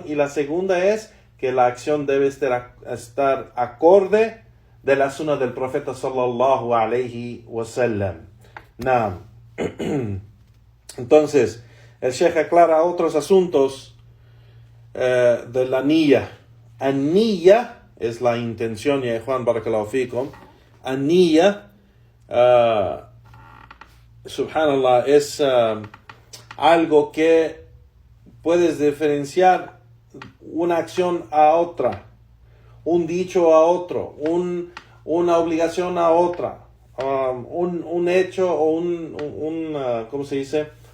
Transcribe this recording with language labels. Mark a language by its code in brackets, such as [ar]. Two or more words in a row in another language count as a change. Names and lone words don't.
[es] Y la segunda es que la acción debe estar acorde de la sunna del profeta [ar] صلى الله عليه وسلم. [es] Naam. Entonces, el Sheikh aclara otros asuntos de la niyya. An-niyya es la intención, ya Juan [ar] بارك الله فيكم. النية، سبحان الله, [es] es algo que puedes diferenciar una acción a otra, un dicho a otro, una obligación a otra, un hecho o ¿cómo se dice?